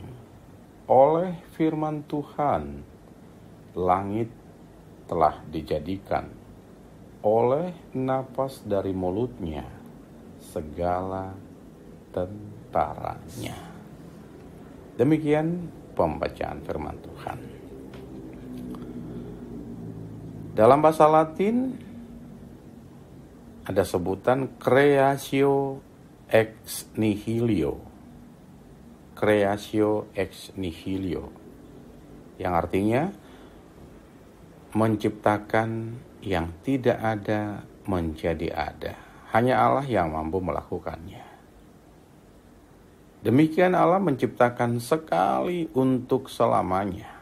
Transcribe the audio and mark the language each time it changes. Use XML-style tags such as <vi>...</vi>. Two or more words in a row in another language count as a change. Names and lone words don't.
<id>Oleh firman Tuhan, langit telah dijadikan, oleh napas dari mulutnya, segala tentaranya. Demikian pembacaan firman Tuhan. Dalam bahasa Latin ada sebutan</id> <la>creatio ex nihilo. Creatio ex nihilo,</la> <id>yang artinya menciptakan yang tidak ada menjadi ada. Hanya Allah yang mampu melakukannya. Demikian Allah menciptakan sekali untuk selamanya.</id>